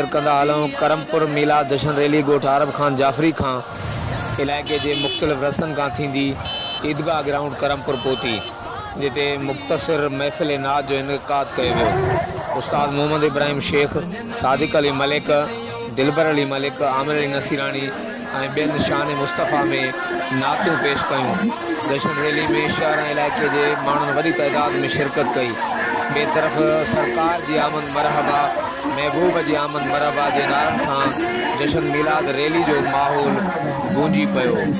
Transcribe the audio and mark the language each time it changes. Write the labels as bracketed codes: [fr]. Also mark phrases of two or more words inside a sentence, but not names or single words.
[sd] کندا عالم کرمپور میلاد جشن ریلی گوٹھ عرب خان جعفری خان علاقے جے مختلف رسن کا تھیندی عیدگاہ گراؤنڈ کرمپور پوتی جتے مختصر محفل نعت جو انعقاد کئے ویو استاد محمد ابراہیم شیخ، صادق علی ملک، دلبر علی ملک، عامر علی نصیرانی ऐं ॿियनि शान मुस्तफ़ा में नातियूं पेश कयूं। जश्न रैली में शहर ऐं इलाइक़े जे माण्हुनि वॾी तइदाद में शिरकत कई। ॿिए तरफ़ सरकार जी आमद मरहबा, महबूब जी आमद मरहबा जे नारनि सां जश्न मिलाद रैली जो माहौल गूंजी पियो।